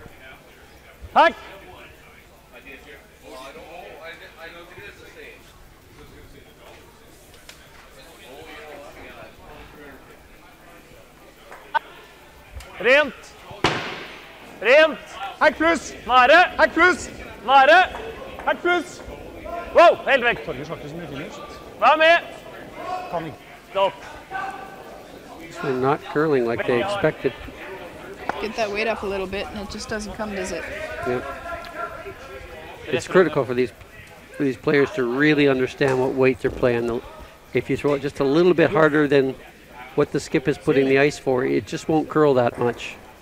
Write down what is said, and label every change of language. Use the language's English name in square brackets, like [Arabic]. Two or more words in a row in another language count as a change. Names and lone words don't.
[Norwegian] Takk. Rent. Rent. Hekk pluss! Nære. Hekk pluss! Nære. Hekk pluss! Wow, helt vekk. Vær med. Stopp. [English] They're not curling like they expected. Get that weight up a little bit, and it just doesn't come, does it? Yep. It's critical for these players to really understand what weight they're playing. If you throw it just a little bit harder than what the skip is putting the ice for, it just won't curl that much.